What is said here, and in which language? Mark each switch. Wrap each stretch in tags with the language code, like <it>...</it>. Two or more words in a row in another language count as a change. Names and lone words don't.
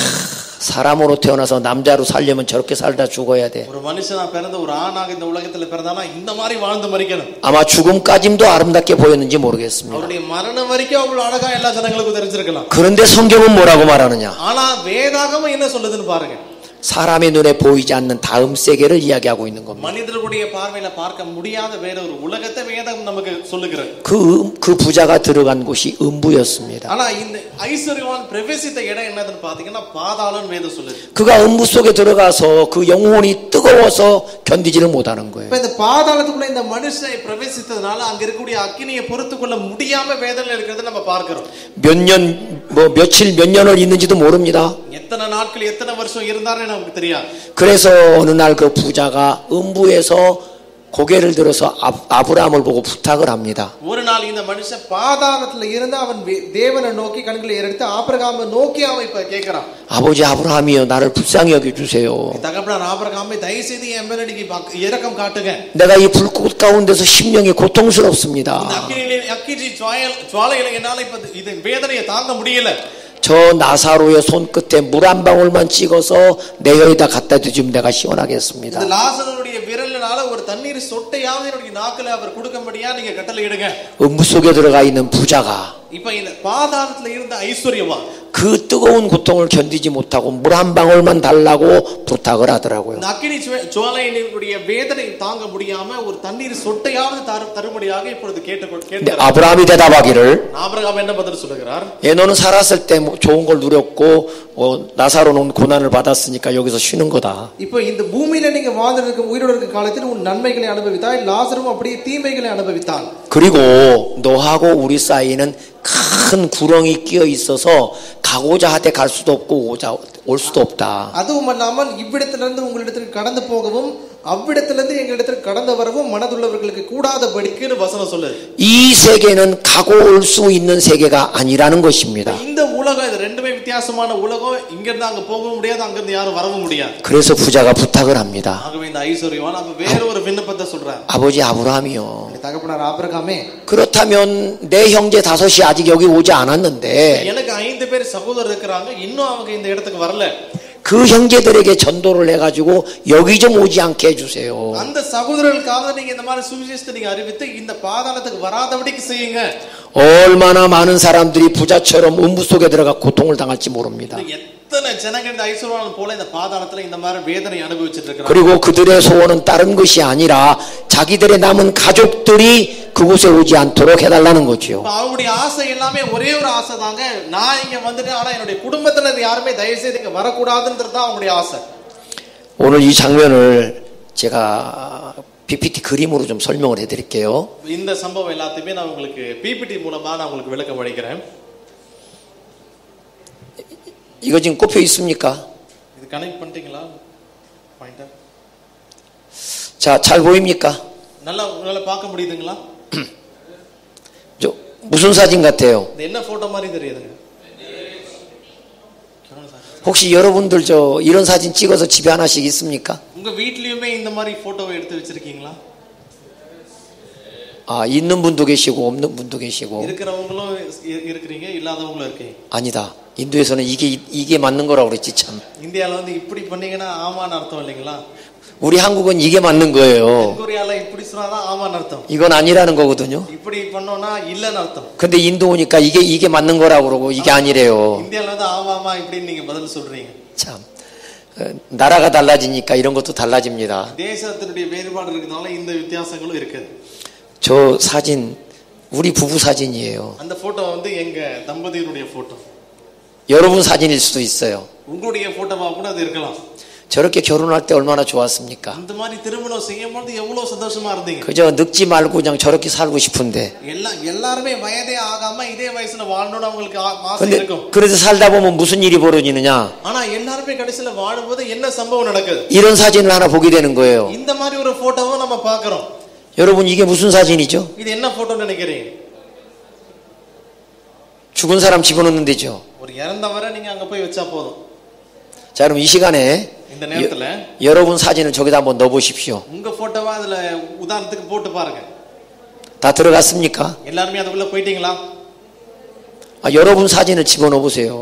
<ko>사람으로 태어나서 남자로 살려면 저렇게 살다 죽어야 돼.</ko> <ta>ஒரு மனுஷனா பிறந்த ஒரு ஆணாக இந்த உலகத்துல பிறந்தானா இந்த மாதிரி வாழ்ந்து மரிக்கணும்.</ta> <ko>아마 죽음까지도 아름답게 보였는지 모르겠습니다.</ko> <ta>அவருடைய மரணம் வரைக்கும் அவ்வளவு அழகா எல்லா ஜனங்களுக்கும் தெரிஞ்சிருக்கலாம்.</ta> <ko>그런데 성경은 뭐라고 말하느냐?</ko> <ta>ஆனா வேதாகமம் என்ன சொல்லுதுன்னு பாருங்க.</ta> <ko>사람의 눈에 보이지 않는 다음 세계를 이야기하고 있는 겁니다.</ko> <ta>மனிதர்களுடைய பார்வையில பார்க்க முடியாத வேற ஒரு உலகத்தை வேதம் நமக்கு சொல்லுகிறது.</ta> <ko>그 부자가 들어간 곳이 음부였습니다.</ko> <ta>ஆனா இந்த ஐஸ்வர்யவான் பிரவேசித்த இடம் என்னதுன்னு பாத்தீங்கன்னா பாதாளம் வேதம் சொல்லுது.</ta> <ko>그가 음부 속에 들어가서 그 영혼이 뜨거워서 견디지를 못하는 거예요.</ko> <ta>இப்ப இந்த பாதாளத்துக்குள்ள இந்த மனுஷன் பிரவேசித்ததனால அங்க இருக்கக்கூடிய அக்கினியை பொறுத்துக்கொள்ள முடியாம வேதனையில இருக்கிறத நம்ம பார்க்கிறோம்.</ta> <ko>며칠 몇 년을 있는지도 모릅니다.</ko> <ta>எத்தனை நாட்கள் எத்தனை வருஷம் இருந்தாருன்னு நமக்கு தெரியாது.</ta> <ko>그래서 어느 날 그 부자가 음부에서 고개를 들어서 아브라함을 보고 부탁을 합니다.</ko> <ta>ஒரு நாள் இந்த மனுஷன் பாதாளத்துல இருந்து அவன் தேவனை நோக்கி கண்களை ஏறெடுத்து ஆபிரகாமை நோக்கி அவன் இப்ப கேக்குறான்.</ta> <ko>아버지 아브라함이요 나를 불쌍히 여겨 주세요.</ko> <ta>தகப்பனார் ஆபிரகாமே தயவு செய்து என் மேல நீங்க இரக்கம் காட்டுங்க.</ta> <ko>내가 이 불꽃 가운데서 심령이 고통스럽습니다.</ko> <ta>இந்த அக்கினி ஜுவாலையில என்னால இப்ப இது வேதனையை தாங்க முடியல.</ta> <ko>저 나사로의 손끝에 물 한 방울만 찍어서 내 혀에다 갖다 대주면 내가 시원하겠습니다.</ko> <ta>இந்த லாசருடைய விரலினால ஒரு தண்ணீர் சொட்டையாவது என்னுடைய நாக்குல அவர் கொடுக்கும்படியா நீங்க கட்டளையிடுங்க.</ta> <ko>음부 속에 들어가 있는 부자가</ko> <ta>இப்ப இந்த பாதாளத்துல இருந்த ஐஸ்வர்யவான்</ta> <ko>그 뜨거운 고통을 견디지 못하고 물 한 방울만 달라고 부탁을 하더라고요.</ko> <ta>இந்த அக்கினி ஜுவாலையினுடைய வேதனை தாங்க முடியாம ஒரு தண்ணீர் சொட்டையாவது தரும்படியாக இப்பொழுது கேட்டார்.</ta> <ko>아브라함이 대답하기를</ko> <ta>ஆபிரகாம் என்ன பதில் சொல்கிறார்?</ta> <ko>너는 살았을 때 좋은 걸 누렸고 나사로는 고난을 받았으니까 여기서 쉬는 거다.</ko> <ta>இப்போ இந்த பூமியில நீங்க வாழ்ந்திருக்க உயிரோடு இருக்க காலத்தில் உன் நன்மைகளை அனுபவித்தாய், லாசரும் அப்படியே தீமைகளை அனுபவித்தான்.</ta> <ko>그리고 너하고 우리 사이는 큰 구렁이 끼어 있어서 가고자 하되 갈 수도 없고 올 수도 없다.</ko> <ta>அதுவும் அல்லாமல் இவ்விடத்திலிருந்து உங்களிடத்தில் கடந்து போகவும் அவ்விடத்திலிருந்து எங்களிடத்தில் கடந்து வரவும் மனதுள்ளவர்களுக்கு கூடாதபடிக்கு வசனம் சொல்லுது.</ta> <ko>이 세계는 가고 올 수 있는 세계가 아니라는 것입니다.</ko> <ta>இந்த உலகம் இது ரெண்டுமே வித்தியாசமான உலகம். இங்க இருந்து அங்க போகவும் முடியாது, அங்க இருந்து யாரும் வரவும் முடியாது.</ta> <ko>그래서 부자가 부탁을 합니다.</ko> <ta>ஆகவே இந்த ஐஸ்வர்யவான் அப்ப வேற ஒரு விண்ணப்பத்தை சொல்றார்.</ta> <ko>아버지 아브라함이요.</ko> <ta>தகப்பனார் ஆபிரகாமே,</ta> <ko>그렇다면 내 형제 5이 아직 여기 오지 않았는데</ko> <ta>எனக்கு 5 பேர் சகோதரர் இருக்காங்க, இன்னும் அவங்க இந்த இடத்துக்கு வரல.</ta> <ko>그 형제들에게 전도를 해가지고 여기 좀 오지 않게 해주세요.</ko> <ta>அந்த சகோதரர்களுக்காக நீங்க இந்த மாதிரி சுவிசேஷத்தை நீங்க அறிவித்து இந்த பாதாளத்துக்கு வராதபடிக்கு செய்யுங்க.</ta> <ko>얼마나 많은 사람들이 부자처럼 음부 속에 들어가 고통을 당할지 모릅니다.</ko> <ta>எத்தனை ஜனங்கள் இந்த ஐஸ்வர்யவான் போல இந்த பாதாளத்துல இந்த மாதிரி வேதனை அனுபவிச்சிட்டு இருக்காங்க.</ta> <ko>그리고 그들의 소원은 다른 것이 아니라 자기들의 남은 가족들이 그곳에 오지 않도록 해달라는 거죠.</ko> <ta>அவங்களுடைய ஆசை எல்லாமே ஒரே ஒரு ஆசை தாங்க, நான் இங்க வந்துட்டு ஆனா என்னுடைய குடும்பத்தினர் யாருமே தயவு செய்து இங்க வரக்கூடாதுன்றது தான் அவங்களுடைய ஆசை.</ta> <ko>오늘 이 장면을 제가 PPT 그림으로 좀 설명을 해드릴게요.</ko> <ta>இந்த சம்பவம் எல்லாத்தையுமே நான் உங்களுக்கு PPT மூலமா நான் உங்களுக்கு விளக்கம் அளிக்கிறேன்.</ta> <ko>이거 지금 꼽혀 있습니까?</ko> <ta>இது கனெக்ட் பண்ணிட்டீங்களா? பாயிண்டர்.</ta> <ko>자, 잘 보입니까?</ko> <ta>நல்லா உங்களால பார்க்க முடியுதுங்களா?</ta> <ko>저 무슨 사진 같아요?</ko> <ta>இது என்ன போட்டோ மாதிரி தெரியுதுங்க?</ta> <ko>혹시 여러분들 저 이런 사진 찍어서 집에 하나씩 있습니까?</ko> <ta>உங்க வீட்லயுமே இந்த மாதிரி போட்டோவை எடுத்து வச்சிருக்கீங்களா?</ta> <ko>아, 있는 분도 계시고 없는 분도 계시고.</ko> <ta>இருக்கிறவங்களும் இருக்கிறீங்க, இல்லாதவங்களும் இருக்கீங்க.</ta> <ko>아니다. 인도에서는 이게 맞는 거라고 그랬지 참.</ko> <ta>இந்தியால வந்து இப்படி பண்ணீங்கன்னா ஆமான்னு அர்த்தம் இல்லைங்களா?</ta> <ko>우리 한국은 이게 맞는 거예요.</ko> <ta>கொரியால இப்படி சொன்னாதான் ஆமான்னு அர்த்தம்.</ta> <ko>이건 아니라는 거거든요.</ko> <ta>இப்படி பண்ணோம்னா இல்லன்னு அர்த்தம்.</ta> <ko>근데 인도 오니까 이게 맞는 거라고 그러고 이게 아니래요.</ko> <ta>இந்தியால வந்து ஆமாமா இப்படி நீங்க பதில் சொல்றீங்க.</ta> <ko>참. 나라가 달라지니까 이런 것도 달라집니다.</ko> <ta>தேசத்தினுடைய வேறுபாடு இருக்கிறதுனால இந்த வித்தியாசங்களும் இருக்குது.</ta> <ko>저 사진 우리 부부 사진이에요.</ko> <ta>அந்த போட்டோ வந்து எங்க தம்பதியினுடைய போட்டோ.</ta> <ko>여러분 사진일 수도 있어요.</ko> <ta>உங்களுடைய போட்டோவா கூட அது இருக்கலாம்.</ta> <ko>저렇게 결혼할 때 얼마나 좋았습니까?</ko> <ta>இந்த மாதிரி திருமணம் செய்யும்போது எவ்வளவு சந்தோஷமா இருந்தீங்க.</ta> <ko>그저 늙지 말고 그냥 저렇게 살고 싶은데.</ko> <ta>எல்லாருமே வயதே ஆகாம இதே வயசுல வாழணும்னு அவங்களுக்கு ஆசை இருக்கும்.</ta> <ko>그래서 살다 보면 무슨 일이 벌어지느냐?</ko> <ta>ஆனா எல்லாருமே கடைசில வாழும்போது என்ன சம்பவம் நடக்குது?</ta> <ko>이런 사진을 하나 보게 되는 거예요.</ko> <ta>இந்த மாதிரி ஒரு போட்டோவை நம்ம பார்க்கிறோம்.</ta> <ko>여러분 이게 무슨 사진이죠?</ko> <ta>இது என்ன போட்டோன்னு நினைக்கிறீங்க?</ta> <ko>죽은 사람 집어넣는 데죠.</ko> <ta>ஒரு இறந்தவரை நீங்க அங்க போய் வச்சா போதும்.</ta> <ko>자, 그럼 이 시간에</ko> <ta>இந்த நேரத்துல</ta> <ko>여러분 사진을 저기다 한번 넣어 보십시오.</ko> <ta>உங்க போட்டோவை அதுல உதாரணத்துக்கு போட்டு பாருங்க.</ta> <ko>다 들어갔습니까?</ko> <ta>எல்லாரும் அதுக்குள்ள போயிட்டீங்களா?</ta> <ko>아, 여러분 사진을 집어넣어 보세요.</ko>